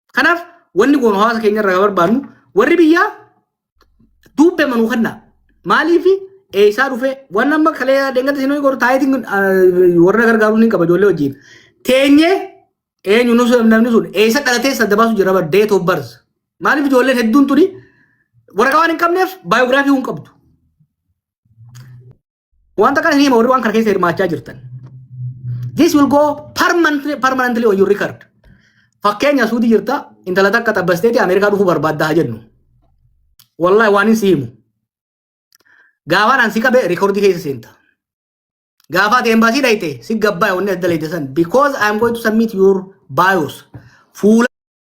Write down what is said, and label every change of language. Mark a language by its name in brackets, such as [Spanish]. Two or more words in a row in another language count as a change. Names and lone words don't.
[Oromo] Kanaaf wanni goonu hawaasa keenya irraa barbaadnu warri biyyaa dubbee manuu kanna maaliif eessaa dhufe waan amma kalee deengata sinoo goru taayitiin warra gargaaruu ni qaba ijoollee wajjin teenyee eenyu namni sun eessa dhalatee sadda baasu jira [English] date of birth [Oromo] maaliif ijoolleen hedduun tuni waraqaa waan hin qabneef baayogiraafii hin qabdu wanta kana hima warri waan kana keessa hirmaachaa jirtan [English] this will go permanently on your record [Oromo] fakkeenya suudi jirta intala takka tabbasteeti Ameerikaa dhufuu barbaaddaa jennu wallahi waan hin siimu gaafaan ansi qabe recordii keessa seenta gaafaat embassy dhayte si gabbaa wanni adda leeyte san [English] because I am going to submit your bios [Oromo] fuula